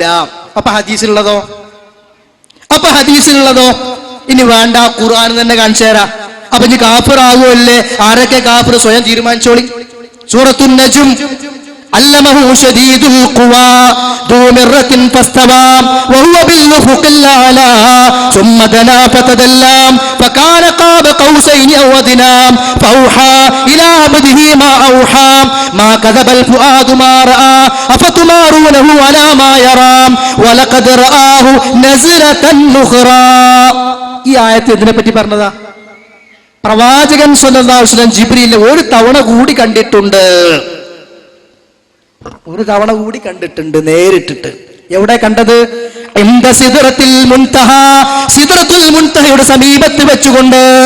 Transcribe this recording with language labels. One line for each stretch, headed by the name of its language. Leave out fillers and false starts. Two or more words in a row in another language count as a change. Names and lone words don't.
Malayalam: അപ്പൊ ഹദീസിലുള്ളതോ ഇനി വേണ്ട, ഖുർആൻ തന്നെ കാണിച്ചു തരാം. അപ്പൊ ഇനി കാഫിറാവുമല്ലേ? ആരൊക്കെ കാഫിർ സ്വയം തീരുമാനിച്ചോളി.
Arabic: സൂറത്തുൻ നജ്ം. علمه شديد القوى ذو مرة فاستوى وهو بالأفق الأعلى ثم دنا فتدلى فكان قاب قوسين أو أدنى فأوحى إلى عبده ما أوحى ما كذب الفؤاد ما رأى أفتمارونه على ما يرى ولقد رآه نزلة أخرى.
Malayalam: ഈ ആയത്ത് ഇതിനെ പറ്റി പറഞ്ഞതാ പ്രവാചകൻ
Arabic: صلى الله عليه وسلم
Malayalam: ജിബ്രീലിനെ ഒരു തവണ കൂടി കണ്ടിട്ടുണ്ട്, നേരിട്ടിട്ട്. എവിടെ കണ്ടത്? സിദ്റത്തുൽ മുൻതഹയുടെ സമീപത്ത് വെച്ചുകൊണ്ട്.